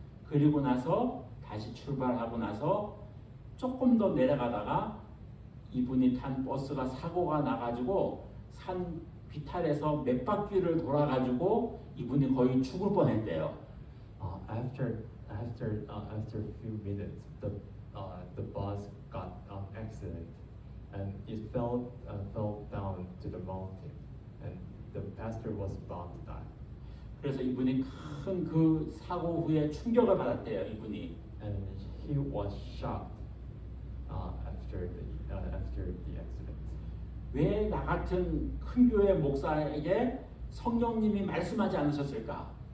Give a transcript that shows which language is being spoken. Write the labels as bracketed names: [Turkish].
[Korean] 그리고 나서 다시 출발하고 나서 조금 더 내려가다가 이분이 탄 버스가 사고가 나가지고 산 비탈에서 몇 바퀴를 돌아가지고 이분이 거의 죽을 뻔했대요. [English] After a few minutes, the bus got accident, and it fell down to the mountain, and the pastor was about to die. [Korean] 그래서 이분이 큰 그 사고 후에 충격을 받았대요. 이분이. [English] And he was shocked after the accident. [Korean] 왜 나 같은 큰 교회 목사에게 성령님이 말씀하지 않으셨을까?